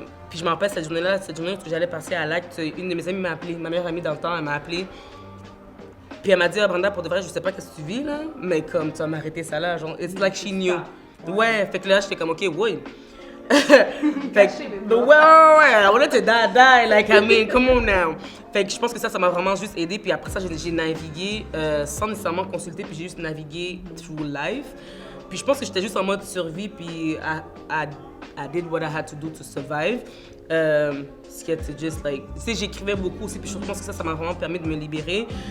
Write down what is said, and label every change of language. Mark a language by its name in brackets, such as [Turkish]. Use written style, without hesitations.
[French] Puis je me rappelle cette journée où j'allais passer à l'acte, une de mes amies m'a appelé, ma meilleure amie dans le temps, elle m'a appelé. Puis elle m'a dit, Brenda, pour de vrai, je sais pas qu'est-ce que tu vis là, mais comme tu vas m'arrêter ça là, genre, [English] it's like she knew. [French] Ouais, fait que là, j'étais comme, OK, ouais. Fait que, ouais, [English] I wanted to die, like, I mean, come on now. [French] Fait que je pense que ça m'a vraiment juste aidé. Puis après ça, j'ai navigué sans nécessairement consulter, puis j'ai juste navigué [English] through life. [French] Puis je pense que j'étais juste en mode survie, puis [English] I did what I had to do to survive. [French] Ce qui était juste, like, tu sais, j'écrivais beaucoup aussi, puis je pense que ça m'a vraiment permis de me libérer.